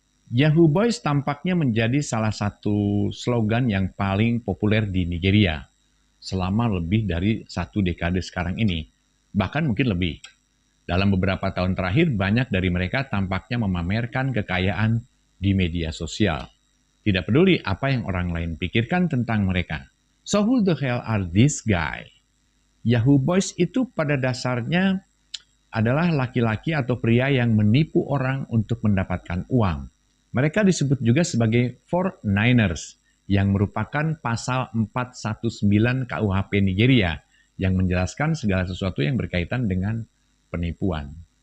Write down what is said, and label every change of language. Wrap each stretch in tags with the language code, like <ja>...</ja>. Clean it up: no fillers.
<id>Yahoo Boys tampaknya menjadi salah satu slogan yang paling populer di Nigeria selama lebih dari 1 dekade sekarang ini, bahkan mungkin lebih. Dalam beberapa tahun terakhir, banyak dari mereka tampaknya memamerkan kekayaan di media sosial. Tidak peduli apa yang orang lain pikirkan tentang mereka.</id> <en>So who the hell are these guys?</en> <id>Yahoo Boys itu pada dasarnya adalah laki-laki atau pria yang menipu orang untuk mendapatkan uang. Mereka disebut juga sebagai 419ers, yang merupakan pasal 419 KUHP Nigeria, yang menjelaskan segala sesuatu yang berkaitan dengan penipuan.</id>